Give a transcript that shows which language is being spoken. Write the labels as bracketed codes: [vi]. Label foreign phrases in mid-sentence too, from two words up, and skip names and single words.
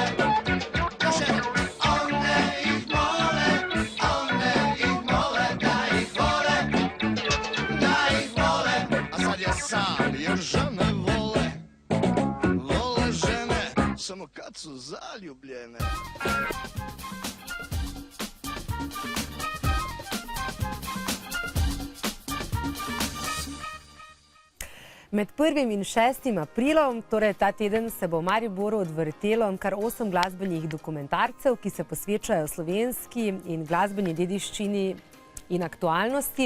[hr] Kaže, one ih mole da ih vole, da ih vole. A sad ja sam, jer žene vole žene samo kad su zaljubljene. [sl] Med 1. in 6. aprilom, torej ta teden, se bo v Mariboru odvrtelo kar 8 glasbenih dokumentarcev, ki se posvečajo slovenski in glasbeni dediščini in aktualnosti.